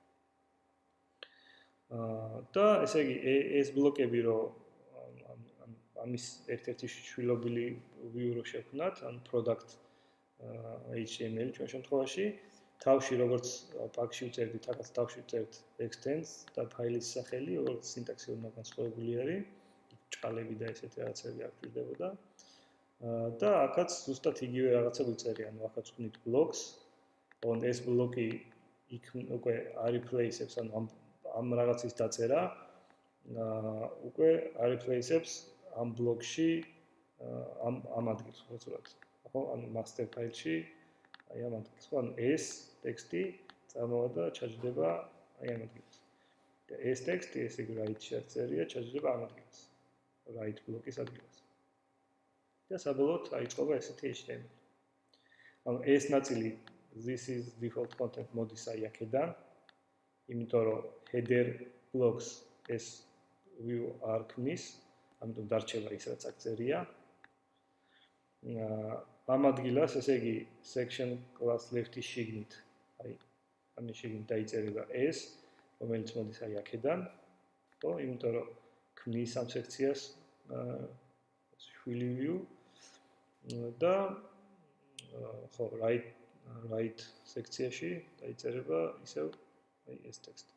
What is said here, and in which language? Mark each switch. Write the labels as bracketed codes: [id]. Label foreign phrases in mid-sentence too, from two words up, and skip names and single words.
[ka] და ესე იგი ეს ბლოკები რო ამის ერთ-ერთი შვილობილი view რო შევქმნათ, ან [en] product HTML [ka] ჩვენ შემთხვევაში, თავში როგორც პაკში ვწერდით, აქაც თავში ვწერთ extends და ფაილის სახელი, როგორც სინტაქსი უნდა განსხვავებული არის. ჭყალები და ესეთი რაღაცები არ გვჭირდებოდა. და აქაც ზუსტად იგივე რაღაცა ვიწერია, ანუ აქაც ვქნით blocks, on ეს ბლოკი უკვე replace-ებს, ანუ ამ რაღაცის დაწერა, უკვე replace-ებს ამ ბლოკში ამ ადგილს ხოცურად. ხო, ანუ [en] master file- [ka] ში აი ამ ადგილს. ხო, ანუ ეს ტექსტი წამოვა და ჩაჯდება აი ამ ადგილს. და ეს ტექსტი ესე იგი right-ში წერია, ჩაჯდება ამ ადგილს. right ბლოკის ადგილას. და საბოლოოდ აიწყობა ესეთი HTML. ანუ ეს ნაწილი [en] this is default content [ka] მოდის აი აქედან, იმიტომ რომ [en] header blocks [ka] ეს view არ ქმნის, ამიტომ დარჩება ის რაც აქ წერია. ამ ადგილას ესე იგი [en] section class [ka] left-ის შიგნით, აი ამის შიგნით დაიწერება ეს, რომელიც მოდის აი აქედან, ხო, იმიტომ რომ ქმნის ამ სექციას შვილი view და ხო right სექციაში დაიწერება ისევ აი ეს ტექსტი.